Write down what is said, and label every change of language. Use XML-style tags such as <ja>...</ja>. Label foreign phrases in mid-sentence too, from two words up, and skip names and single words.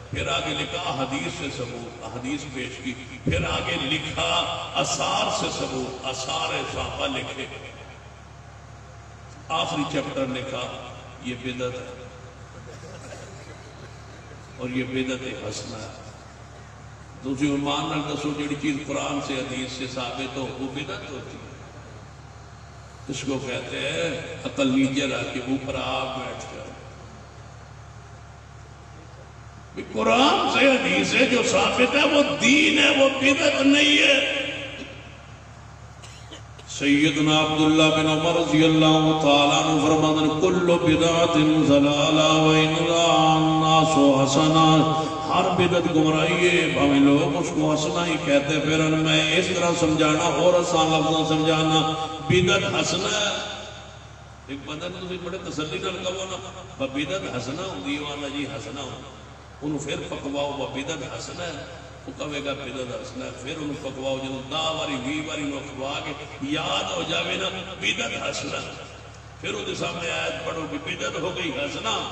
<ur>پھر آگے لکھا حدیث سے ثبوت، حدیث پیش کی۔ پھر آگے لکھا آثار سے ثبوت، آثار صحابہ لکھے۔ آخری چیپٹر لکھا یہ بدعت ہے اور یہ بدعت حسنہ ہے۔ دوسری</ur> <pa>ایمان نال دسو جڑی</pa> <ur>چیز قرآن سے حدیث سے ثابت ہو وہ بدعت ہوتی ہے۔ اس کو کہتے ہیں عقل نیچے رکھ کے اوپر آپ بیٹھ جاؤ۔ قرآن سے حدیث سے جو ثابت ہے وہ دین ہے، وہ بدعت نہیں ہے۔ سیدنا عبداللہ بن عمر رضی اللہ تعالیٰ عنہ فرماتے ہیں</ur> <ar>کل بدعت ضلالہ وان رأى الناس حسنا،</ar> <ur>ہر بدعت گمراہی ہے، بھائی لوگ اس کو حسنا ہی کہتے۔ پھر میں اس طرح سمجھانا اور آسان لفظوں سمجھانا، بدعت حسنا ہے۔</ur> <pa>ایک بندہ نے بڑے تسلی نال کہو نا بدعت حسنا ہوندی ہے، والا جی حسنا ہوندی، انہوں پھر پکواؤ وہ بدعت حسنا ہے، وہ کہے گا بدعت حسنا ہے، پھر انہوں پکواؤ جب 10 باری 20 باری انہوں پکوا کے یاد ہو جاوے نا بدعت حسنا، پھر انہوں سامنے آیت پڑھو کہ بدعت ہو گئی حسنا۔</pa>